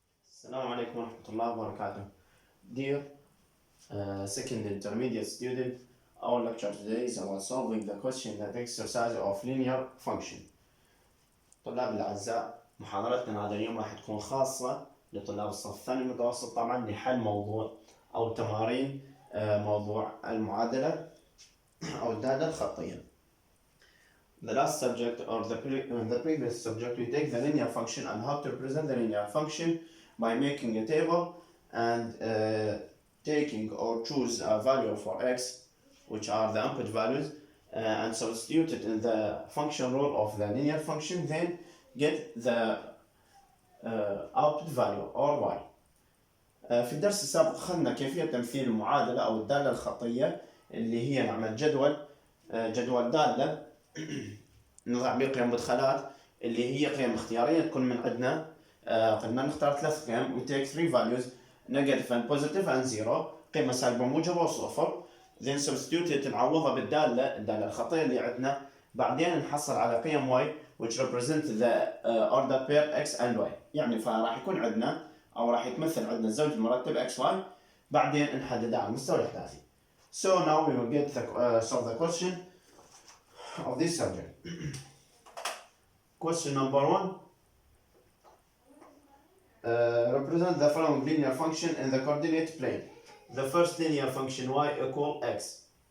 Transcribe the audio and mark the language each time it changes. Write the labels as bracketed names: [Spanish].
[Arabic] السلام عليكم ورحمة الله وبركاته. [English] Dear second intermediate student, our lecture today is about solving the question that exercise of linear function. [Arabic] طلاب الأعزاء، محاضرتنا هذا اليوم راح تكون خاصة لطلاب الصف الثاني المتوسط طبعا لحل موضوع أو تمارين موضوع المعادلة أو الدالة الخطية. [English] The last subject or the previous subject we take the linear function and how to represent the linear function by making a table and taking or choose a value for x, which are the input values, and substitute it in the function rule of the linear function, then get the output value or y. [Arabic] في الدرس السابق أخذنا كيفية تمثيل المعادلة أو الدالة الخطية اللي هي نعمل جدول دالة نضع به قيم مدخلات اللي هي قيم اختيارية تكون من عندنا. قلنا نختار ثلاث قيم. [English] we take three values negative and positive and zero، [Arabic] قيمة سالبة موجبة وصفر. [English] then substitute [Arabic] نعوضها الدالة الخطية اللي عندنا. بعدين نحصل على قيم y [English] which represent the order pair x and y، [Arabic] يعني فراح يكون عندنا أو راح يتمثل عندنا الزوج المرتب x y، بعدين نحددها على المستوى الإحداثي. [English] So now we will get solve the question of this subject. Question number 1. Represent the following linear function in the coordinate plane. The first linear function y equal x.